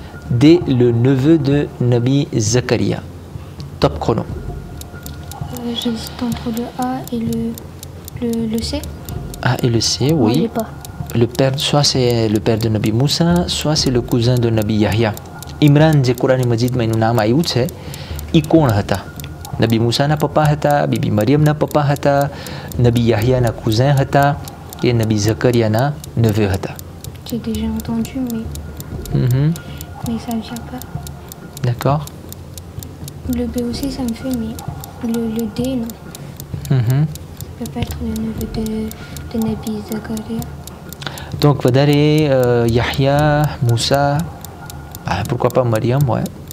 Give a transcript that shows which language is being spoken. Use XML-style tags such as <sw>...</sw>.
<fr>D, le neveu de Nabi Zakaria. Top chrono. J'hésite entre le A et le C. A et le C, Moi, j'ai oui. pas. Le père, soit c'est le père de Nabi Moussa, soit c'est le cousin de Nabi Yahya.</fr> <gu>Imran je Quran Majid માં એનું નામ આવ્યું છે એ કોણ હતા? નબી મૂસાના પપ્પા હતા, BB મરિયમના પપ્પા હતા, નબી યાહયાના cousin હતા et નબી ઝકરિયાના neveu હતા.</gu> <fr>J'ai déjà entendu, mais ça ne vient pas. D'accord. Le B aussi, ça me fait, mais le D, non. Ça ne peut pas être le neveu de Nabi Zakaria. Donc, Vadare, Yahya, Moussa, pourquoi pas Mariam, ouais.</fr>